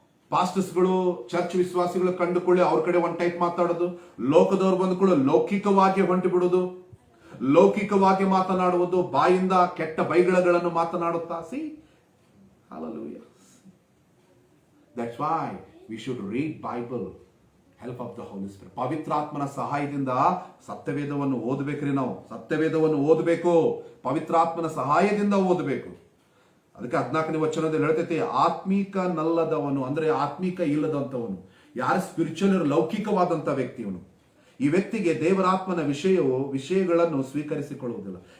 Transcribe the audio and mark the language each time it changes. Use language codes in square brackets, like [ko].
[kn] ಪಾಸ್ಟರ್ಸ್ಗಳು, church ವಿಶ್ವಾಸಿಗಳು ಕಂಡುಕೊಳ್ಳಿ ಅವ್ರ ಕಡೆ ಒಂದ್ ಟೈಪ್ ಮಾತಾಡೋದು, ಲೋಕದವ್ರು ಬಂದ್ಕೊಳ್ಳಿ ಲೌಕಿಕವಾಗಿ ಹೊಂಟು ಬಿಡೋದು. ಲೌಕಿಕವಾಗಿ ಮಾತನಾಡುವುದು, ಬಾಯಿಂದ ಕೆಟ್ಟ ಬೈಗಳಗಳನ್ನು ಮಾತನಾಡುತ್ತಾ. [en] See, hallelujah. That's why we should read Bible, help of the Holy Spirit. [kn] ಪವಿತ್ರಾತ್ಮನ ಸಹಾಯದಿಂದ ಸತ್ಯವೇದವನ್ನು ಓದಬೇಕ್ರಿ. ನಾವು ಸತ್ಯವೇದವನ್ನು ಓದಬೇಕು, ಪವಿತ್ರಾತ್ಮನ ಸಹಾಯದಿಂದ ಓದಬೇಕು. ಅದಕ್ಕೆ 14ನೇ ವಚನದಲ್ಲಿ ಹೇಳ್ತೈತಿ, ಆತ್ಮೀಕ ನಲ್ಲದವನು ಅಂದ್ರೆ ಆತ್ಮೀಕ ಇಲ್ಲದಂತವನು, ಯಾರು ಸ್ಪಿರಿಚುವಲ್ ಲೌಕಿಕವಾದಂತ ವ್ಯಕ್ತಿಯವನು, ಈ ವ್ಯಕ್ತಿಗೆ ದೇವರಾತ್ಮನ ವಿಷಯಗಳನ್ನು ಸ್ವೀಕರಿಸಿಕೊಳ್ಳುವುದಿಲ್ಲ.